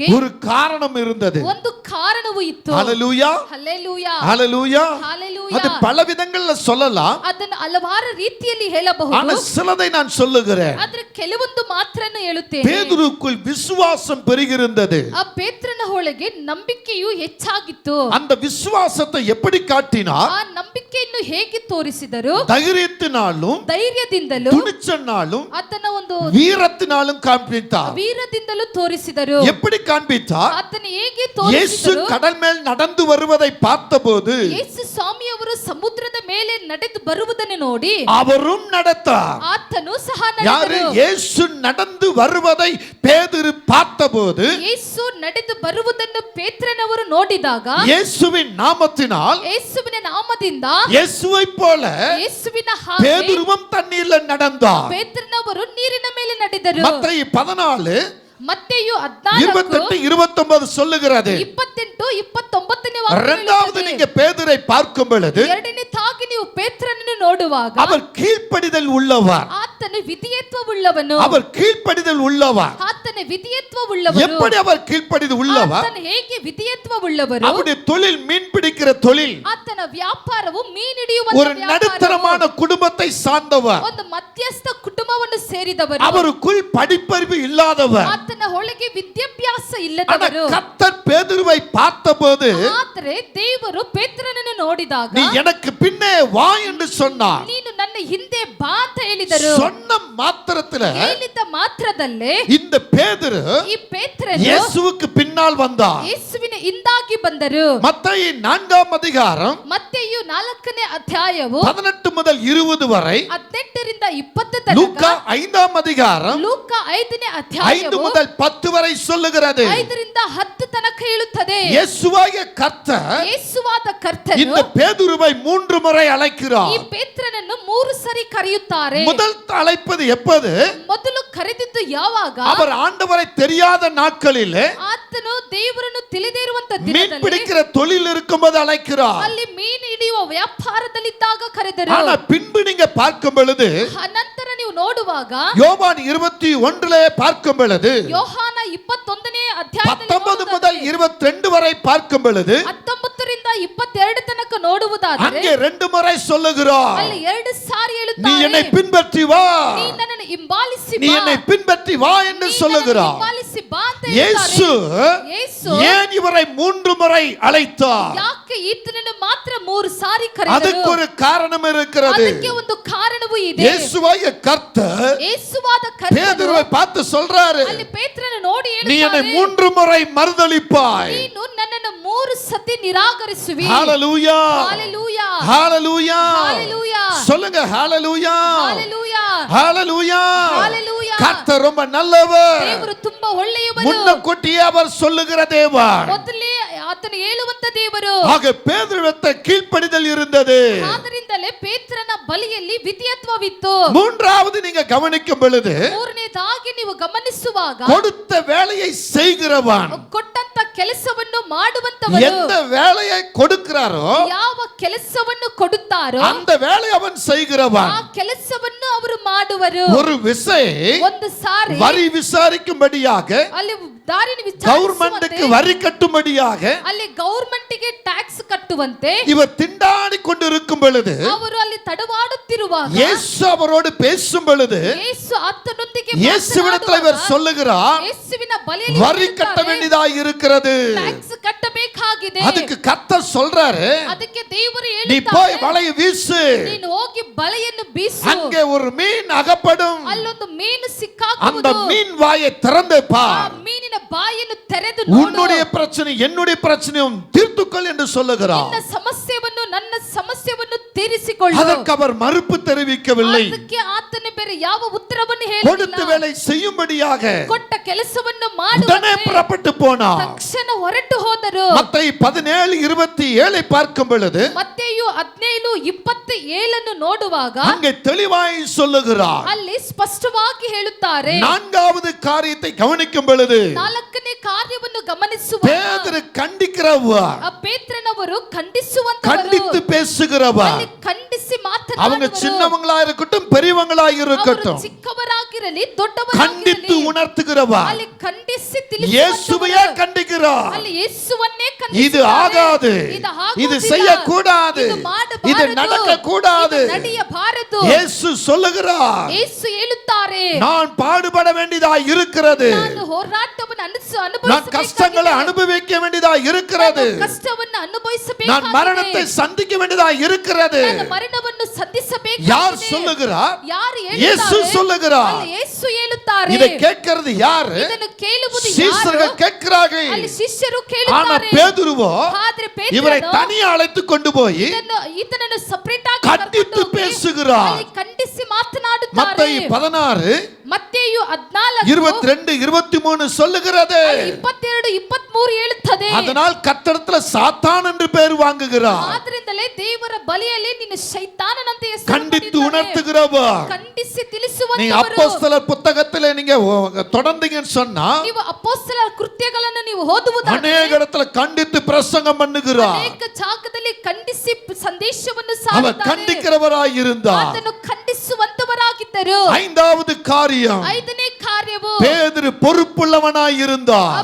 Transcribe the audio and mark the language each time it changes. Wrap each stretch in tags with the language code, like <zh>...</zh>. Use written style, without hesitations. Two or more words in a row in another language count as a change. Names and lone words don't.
<ta>ஒரு காரணம் இருந்தது.</ta> <kn>ಒಂದು ಕಾರಣವೂ ಇತ್ತು.</kn> <ta>ஹல்லேலூயா,</ta> <kn>ಹಲ್ಲೆಲೂಯಾ,</kn> <ta>ஹல்லேலூயா.</ta> <kn>ಹಲ್ಲೆಲೂಯಾ.</kn> <ta>அது பல விதங்கள்ல சொல்லலாம்.</ta> <kn>ಅದನ್ನು ಹಲವಾರು ರೀತಿಯಲ್ಲಿ ಹೇಳಬಹುದು.</kn> <ta>ஆனா சிலதை நான் சொல்லுகிறேன்.</ta> <kn>ಆದ್ರೆ ಕೆಲವೊಂದು ಮಾತ್ರನ್ನು ಹೇಳುತ್ತೇನೆ.</kn> <ta>பேதுருக்குள் விசுவாசம் பெருகிருந்தது.</ta> <kn>ಆ ಪೇತ್ರನ ಒಳಗೆ ನಂಬಿಕೆಯು ಹೆಚ್ಚಾಗಿತ್ತು.</kn> <ta>அந்த விசுவாசத்தை எப்படி காட்டினார்?</ta> <kn>ಆ ನಂಬಿಕೆಯನ್ನು ಹೇಗೆ ತೋರಿಸಿದರು?</kn> <ta>தைரியத்தினாலும்</ta> <kn>ಧೈರ್ಯದಿಂದಲೂ</kn> <ta>துணிச்சலினாலும்</ta> <kn>ಆತನ ಒಂದು</kn> <ta>வீரத்தினாலும் காண்பித்தார்.</ta> <kn>ವೀರದಿಂದಲೂ ತೋರಿಸಿದರು.</kn> <ta>எப்படி காண்பித்தார்?</ta> <kn>ಆತನ ಹೇಗೆ</kn> <ta>இயேசு</ta> <kn>ತೋರಿಸಿದರು?</kn> <ta>கடல் மேல் நடந்து வருவதை பார்த்தபோது</ta> <kn>ಯೇಸು ಸ್ವಾಮಿಯವರು ಸಮುದ್ರದ ಮೇಲೆ ನಡೆದು ಬರುವುದನ್ನು ನೋಡಿ</kn> <ta>அவரும் நடந்தார்.</ta> <kn>ಆತನು ಸಹ</kn> <ta>யாரு?</ta> <kn>ನಡೆದರು.</kn> <ta>இயேசு நடந்து வருவதை பேதுரு பார்த்தபோது</ta> <kn>ಯೇಸು ನಡೆದು ಬರುವುದನ್ನು ಪೇತ್ರನವರು ನೋಡಿದಾಗ</kn> <ta>இயேசுவின் நாமத்தினால்</ta> <kn>ಯೇಸುವಿನ ನಾಮದಿಂದ</kn> <ta>ಯೇಸುவை போல</ta> <kn>ಯೇಸುವಿನ ಹಾಗೆ</kn> <ta>பேதுருவும் தண்ணீர்ல நடந்தார்.</ta> <kn>ಪೇತ್ರನವರು ನೀರಿನ ಮೇಲೆ ನಡೆದರು.</kn> <ta>மத்தேயு 14</ta> <kn>ಮತ್ತೆಯು</kn> <ta>28 29 சொல்லுகிறது.</ta> <kn>28 29ನೇ</kn> <ta>இரண்டாவது நீங்க பேதுரை பார்க்கும் பொழுது</ta> <kn>ಎರಡನೇದಾಗಿ ನೀವು ಪೇತ್ರನನ್ನು ನೋಡುವಾಗ</kn> <ta>அவர் கீழ்ப்படிதல் உள்ளவர்.</ta> <kn>ಆತನು ವಿಧೇಯತ್ವವುಳ್ಳವನು.</kn> <ta>அவர் கீழ்ப்படிதல் உள்ளவர்.</ta> <kn>ಆತನ ವಿಧೇಯತ್ವವುಳ್ಳವನು.</kn> <ta>எப்படி அவர் கீழ்ப்படிதல் உள்ளவர்?</ta> <kn>ಆತನು ಹೇಗೆ ವಿಧೇಯತ್ವವುಳ್ಳವರು?</kn> <ta>அவருடைய தொழில் மீன் பிடிக்கிற தொழில்.</ta> <kn>ಆತನ ವ್ಯಾಪಾರವು ಮೀನು ಹಿಡಿಯುವ</kn> <ta>ஒரு நடுத்தரமான குடும்பத்தை சார்ந்தவர்.</ta> <kn>ಒಂದು ಮಧ್ಯಸ್ಥ ಕುಟುಂಬವನ್ನು ಸೇರಿದವರು.</kn> <ta>அவருக்குள் படிப்பறிவு இல்லாதவர்.</ta> <kn>ಆತನ ಒಳಗೆ ವಿದ್ಯಾಭ್ಯಾಸ ಇಲ್ಲದವರು.</kn> <ta>கர்த்தர் பேதுருவை பார்த்தபோது</ta> <kn>ಆದರೆ ದೇವರು ಪೇತ್ರನನ್ನು ನೋಡಿದಾಗ</kn> <ta>நீ எனக்கு பின்னே வா என்று சொன்னார்.</ta> <kn>ನೀನು ನನ್ನ ಹಿಂದೆ ಬಾ ಅಂತ ಹೇಳಿದರು.</kn> <ta>சொன்ன மாத்திரத்துல</ta> <kn>ಹೇಳಿದ ಮಾತ್ರದಲ್ಲೇ</kn> <ta>இந்த பேதுரு</ta> <kn>ಈ ಪೇತ್ರನು</kn> <ta>இயேசுவுக்கு பின்னால் வந்தார்.</ta> <kn>ಯೇಸುವಿನ ಹಿಂದಾಗಿ ಬಂದರು.</kn> <ta>மத்தேயு 4 அதிகாரம்</ta> <kn>ಮತ್ತೆಯು 4ನೇ ಅಧ್ಯಾಯವು</kn> <ta>18 முதல் 20 வரை,</ta> <kn>18 ರಿಂದ 20 ತನಕ,</kn> <ta>லூக்கா 5 அதிகாரம்</ta> <kn>ಲೂಕ 5ನೇ 5 ಅಧ್ಯಾಯವು</kn> <ta>முதல் 10 வரை சொல்லுகிறது.</ta> <kn>5 ರಿಂದ 10 ತನಕ ಹೇಳುತ್ತದೆ.</kn> <ta>இயேசுவாகிய கர்த்தர்</ta> <kn>ಯೇಸುವಾದ ಕರ್ತನು</kn> <ta>இந்த பேதுருவை 3 முறை</ta> <kn>ಈ</kn> <ta>அழைக்கிறார்.</ta> <kn>ಪೇತ್ರನನ್ನು 3 ಸರಿ ಕರೆಯುತ್ತಾರೆ.</kn> <ta>முதல் அழைப்பது எப்போது?</ta> <kn>ಮೊದಲು ಕರೆದಿದ್ದು ಯಾವಾಗ?</kn> <ta>அவர் ஆண்டவரை தெரியாத நாட்களிலே</ta> <kn>ಆತನು ದೇವರನ್ನು ತಿಳಿದೇ ಇರುವಂತ</kn> <ta>மீன்</ta> <kn>ದಿನದಲ್ಲಿ</kn> <ta>பிடிக்கிற தொழில் இருக்கும்போது அழைக்கிறார்.</ta> <kn>ಅಲ್ಲಿ ಮೀನು ಹಿಡಿಯುವ ವ್ಯಾಪಾರದಲ್ಲಿದ್ದಾಗ ಕರೆದರು.</kn> <ta>ஆனா பின்பு நீங்க பார்க்கும் பொழுது</ta> <kn>ನಂತರ ನೀವು ನೋಡುವಾಗ</kn> <ta>யோவான் 21 பார்க்கும் பொழுது</ta> <kn>ಯೋಹಾನ 21ನೇ ಅಧ್ಯಾಯದಲ್ಲಿ</kn> <ta>19 முதல் 22 வரை பார்க்கும் பொழுது</ta> <kn>19 ರಿಂದ 22 ತನಕ ನೋಡುವುದಾದರೆ</kn> <ta>அங்கே 2 முறை சொல்லுகிறார்.</ta> <kn>ಅಲ್ಲಿ 2 ಸಾರಿ</kn> <ta>நீ</ta> <kn>ಹೇಳುತ್ತಾರೆ,</kn> <ta>என்னை பின்பற்றி வா,</ta> <kn>ನೀ ನನ್ನನ್ನು ಹಿಂಬಾಲಿಸಿ</kn> <ta>நீ</ta> <kn>ಬಾ,</kn> <ta>என்னை பின்பற்றி வா என்று</ta> <kn>ನೀ ನನ್ನನ್ನು</kn> <ta>சொல்லுகிறார்.</ta> <kn>ಹಿಂಬಾಲಿಸಿ ಬಾ ಅಂತ</kn> <ta>இயேசு</ta> <kn>ಹೇಳ್ತಾರೆ. ಯೇಸು</kn> <ta>ஏன் இவரை 3 முறை அழைத்தார்?</ta> <kn>ಯಾಕೆ ಈತನನ್ನು ಮಾತ್ರ 3 ಸಾರಿ ಕರೆದರು?</kn> <ta>அதுக்கு ஒரு காரணம் இருக்கிறது.</ta> <kn>ಅದಕ್ಕೆ ಒಂದು ಕಾರಣವೂ ಇದೆ.</kn> <ta>இயேசுவாகிய கர்த்தர்</ta> <kn>ಯೇಸುವಾದ ಕರ್ತನು</kn> <ta>பேதுருவை பார்த்து சொல்றாரு,</ta> <kn>ಅಲ್ಲಿ ಪೇತ್ರನ ನೋಡಿ</kn> <ta>நீ என்னை</ta> <kn>ಹೇಳ್ತಾರೆ,</kn> <ta>3 முறை மறுதலிப்பாய்.</ta> <kn>ನೀನು ನನ್ನನ್ನು 3 ಸತಿ ನಿರಾಕರಿಸುವಿ.</kn> <ta>ஹalleluya, ஹalleluya, ஹalleluya, ஹalleluya, சொல்லுங்க ஹalleluya, ஹalleluya, ஹalleluya. ஹalleluya. கர்த்தர் ரொம்ப நல்லவர்.</ta> <kn>ದೇವರು ತುಂಬಾ ಒಳ್ಳೆಯವರು.</kn> <ta>முன்னக்கூட்டியே அவர் சொல்லுகிற தேவன்.</ta> <kn>ಮೊದಲೇ ಆತನು ಹೇಳುವಂತ ದೇವರು.</kn> <ta>ஆக பேதுருவிட்ட கீழ்ப்படிதல் இருந்தது.</ta> <kn>ಆದ್ದರಿಂದಲೇ ಪೇತ್ರನ ಬಲಿಯಲ್ಲಿ ವಿಧೇಯತ್ವವಿತ್ತು.</kn> <ta>மூன்றாவது நீங்க கவனிக்கும் பொழுது</ta> <kn>ಮೂರನೇದಾಗಿ ನೀವು ಗಮನಿಸುವಾಗ</kn> <ta>கொடுத்த வேலையை செய்கிறவன்.</ta> <kn>ಕೊಟ್ಟಂತ ಕೆಲಸವನ್ನು ಮಾಡುವಂತವರು.</kn> <ta>எந்த வேலையை கொடுக்கிறாரோ</ta> <kn>ಯಾವ ಕೆಲಸವನ್ನು ಕೊಡುತ್ತಾರೋ</kn> <ta>அந்த வேலையை அவன் செய்கிறவன்.</ta> <kn>ಆ ಕೆಲಸವನ್ನು ಅವರು ಮಾಡುವರು.</kn> <ta>ஒரு விசை</ta> <kn>ಒಂದು ಸಾರಿ</kn> <ta>வரி விசாரிக்கும்படியாக,</ta> <kn>ಅಲ್ಲಿ ದಾರಿನ</kn> <ta>கவர்மெண்ட்டுக்கு</ta> <kn>ವಿಚಾರಿಸುವಂತೆ,</kn> <ta>வரி கட்டும்படியாக</ta> <kn>ಅಲ್ಲಿ ಗೌರ್ಮೆಂಟ್ಗೆ ಟ್ಯಾಕ್ಸ್ ಕಟ್ಟುವಂತೆ</kn> <ta>இவர் திண்டாடி கொண்டிருக்கும் பொழுது</ta> <kn>ಅವರು ಅಲ್ಲಿ ತಡವಾಡುತ್ತಿರುವಾಗ</kn> <ta>இயேசு அவரோடு பேசும் பொழுது</ta> <kn>ಯೇಸು ಆತನೊಂದಿಗೆ</kn> <ta>இயேசுவிடத்தில் இவர் சொல்லுகிறார்,</ta> <kn>ಯೇಸುವಿನ ಬಲಿಯಲ್ಲಿ</kn> <ta>வரி கட்ட வேண்டியதாய் இருக்கிறது.</ta> <kn>ಟ್ಯಾಕ್ಸ್ ಕಟ್ಟಬೇಕಾಗಿದೆ.</kn> <ta>அதுக்கு கர்த்தர் சொல்றாரு,</ta> <kn>ಅದಕ್ಕೆ ದೇವರು</kn> <ta>நீ போய்</ta> <kn>ಹೇಳುತ್ತಾರೆ,</kn> <ta>வலையை வீசு,</ta> <kn>ನೀನು ಹೋಗಿ ಬಲೆಯನ್ನು ಬೀಸು,</kn> <ta>அங்கே ஒரு மீன் அகப்படும்,</ta> <kn>ಅಲ್ಲೊಂದು ಮೀನು</kn> <ta>அந்த</ta> <kn>ಸಿಕ್ಕಾಕುವುದು,</kn> <ta>மீன் வாயை திறந்து</ta> <kn>ಆ</kn> <ta>பார்,</ta> <kn>ಮೀನಿನ ಬಾಯನ್ನು ತೆರೆದು ನೋಡು,</kn> <ta>உன்னுடைய பிரச்சனை என்னுடைய பிரச்சனையும் தீர்த்துக்கொள் என்று சொல்லுகிறார்.</ta> <kn>ನಿನ್ನ ಸಮಸ್ಯೆಯನ್ನು ನನ್ನ ಸಮಸ್ಯೆಯನ್ನು ತೀರಿಸಿಕೊಳ್ಳು.</kn> <ta>அதற்கு அவர் மறுப்பு தெரிவிக்கவில்லை.</ta> <kn>ಅದಕ್ಕೆ ಆತನ ಬೇರೆ ಯಾವ ಉತ್ತರವನ್ನು</kn> <ta>கொடுத்த</ta> <kn>ಹೇಳಿಲ್ಲ.</kn> <ta>வேலை செய்யும்படியாக</ta> <kn>ಕೊಟ್ಟ ಕೆಲಸವನ್ನು</kn> <ta>உடனே</ta> <kn>ಮಾಡುವಂತೆ</kn> <ta>புறப்பட்டு போனார்.</ta> <kn>ತಕ್ಷಣ ಹೊರಟು ಹೋದರು.</kn> <ta>மத்தேயு 17:27 பார்க்கும் பொழுது</ta> <kn>ಮತ್ತೆಯು 17:27 ನೋಡುವಾಗ</kn> <ta>அங்கே தெளிவாய் சொல்லுகிறார்.</ta> <kn>ಅಲ್ಲಿ ಸ್ಪಷ್ಟವಾಗಿ ಹೇಳುತ್ತಾರೆ.</kn> <ta>நான்காவது காரியத்தை கவனிக்கும் பொழுது</ta> <kn>4ನೇ ಕಾರ್ಯವನ್ನು ಗಮನಿಸುವಾಗ</kn> <ta>பேதுரு கண்டிக்கிறவர்,</ta> <kn>ಆ ಪೇತ್ರನವರು ಖಂಡಿಸುವಂತವರು,</kn> <ta>கண்டித்து பேசுகிறவர்.</ta> <kn>ಅಲ್ಲಿ ಖಂಡಿಸಿ</kn> <ta>அவங்க</ta> <kn>ಮಾತನಾಡುವರು.</kn> <ta>சின்னவங்களா இருக்கட்டும் பெரியவங்களா</ta> <kn>ಅವರು</kn> <ta>இருக்கட்டும்,</ta> <kn>ಚಿಕ್ಕವರಾಗಿರಲಿ</kn> <ta>கண்டித்து</ta> <kn>ದೊಡ್ಡವರಾಗಿರಲಿ</kn> <ta>உணர்த்துகிறவர்.</ta> <kn>ಅಲ್ಲಿ ಖಂಡಿಸಿ</kn> <ta>இயேசுவையே</ta> <kn>ತಿಳಿಸುವಂತವರು.</kn> <ta>கண்டிக்கிறார்.</ta> <kn>ಅಲ್ಲಿ ಯೇಸುವನ್ನೇ</kn> <ta>இது</ta> <kn>ಖಂಡಿಸುತ್ತಾರೆ.</kn> <ta>ஆகாது,</ta> <kn>ಇದು ಆಗುವುದಿಲ್ಲ.</kn> <ta>இது செய்யக்கூடாது,</ta> <kn>ಇದು ಮಾಡಬಾರದು.</kn> <ta>இது நடக்க கூடாது.</ta> <kn>ಇದು ನಡೆಯಬಾರದು.</kn> <ta>இயேசு சொல்லுகிறார்,</ta> <kn>ಯೇಸು ಹೇಳುತ್ತಾರೆ,</kn> <ta>நான் பாடுபட வேண்டியதா இருக்கிறது,</ta> <kn>ನಾನು ಹೋರಾಟವನ್ನು</kn> <ta>நான் கஷ்டங்களை அனுபவிக்க வேண்டியதா இருக்கிறது,</ta> <kn>ಕಷ್ಟವನ್ನು ಅನುಭವಿಸಬೇಕು.</kn> <ta>நான் மரணத்தை சந்திக்க வேண்டியதா இருக்கிறது.</ta> <kn>ಮರಣವನ್ನು ಸದ್ದಿಸಬೇಕು.</kn> <ta>யார் சொல்லுகிறார்?</ta> <kn>ಯಾರು</kn> <ta>இயேசு சொல்லுகிறார்.</ta> <kn>ಅಲ್ಲಿ ಯೇಸು ಹೇಳುತ್ತಾರೆ.</kn> <ta>இதை கேட்கிறது யாரு?</ta> <kn>ಇದನ್ನು ಕೇಳುವುದು ಯಾರು?</kn> <ta>சீஷர்கள் கேட்கிறார்கள்.</ta> <kn>ಅಲ್ಲಿ ಶಿಷ್ಯರು</kn> <ta>ஆனா</ta> <kn>ಕೇಳುತ್ತಾರೆ.</kn> <ta>பேதுருவோ</ta> <kn>ಆದ್ರೆ</kn> <ta>இவரை</ta> <kn>ಪೇತ್ರನು</kn> <ta>தனியா அழைத்து கொண்டு போய்</ta> <kn>ಈತನನ್ನು ಸಪರೇಟ್ ಆಗಿ</kn> <ta>கண்டித்து</ta> <kn>ಕರ್ಕೊಂಡು ಹೋಗಿ</kn> <ta>பேசுகிறார்.</ta> <kn>ಅಲ್ಲಿ ಖಂಡಿಸಿ ಮಾತನಾಡುತ್ತಿದ್ದಾರೆ.</kn> <ta>மத்தேயு 16</ta> <kn>ಮತ್ತೇಯು 14</kn> <ta>22 23 சொல்லுகிறது.</ta> <kn>22 23 ಹೇಳುತ್ತದೆ.</kn> <ta>அதனால் கர்த்தரிடத்தில் சாத்தான் என்று பெயர் வாங்குகிறார்.</ta> <kn>ಆದ್ದರಿಂದಲೇ ದೇವರ ಬಳಿಯಲ್ಲಿ ನೀನು ಶೈತಾನನಂತೆ ಹೆಸರು</kn> <ta>கண்டித்து உணர்த்துகிறவர்.</ta> <kn>ಖಂಡಿಸಿ</kn> <ta>நீங்க</ta> <kn>ತಿಳಿಸುವಂತವರು.</kn> <ta>அப்போஸ்தலர் புத்தகத்திலே நீங்க தொடர்ந்தீங்கன்னு சொன்னா</ta> <kn>ನೀವು ಅಪೊಸ್ತಲರ ಕೃತ್ಯಗಳನ್ನು ನೀವು ಓದುವುದಾದರೆ</kn> <ta>அநேக இடத்துல கண்டித்து பிரசங்கம் பண்ணுகிறார்.</ta> <kn>ಅನೇಕ ಜಾಗದಲ್ಲಿ ಖಂಡಿಸಿ ಸಂದೇಶವನ್ನು</kn> <ta>அவர்</ta> <kn>ಸಾರುತ್ತಾರೆ.</kn> <ta>கண்டிக்கிறவராய் இருந்தார்.</ta> <kn>ಅದನ್ನು ಖಂಡಿಸುವಂತವರಾಗಿದ್ದರು.</kn> <ta>ஐந்தாவது காரியம்,</ta> <kn>ಐದನೇ ಕಾರ್ಯವು</kn> <ta>பேதுரு பொறுப்புள்ளவனாய் இருந்தார்.</ta>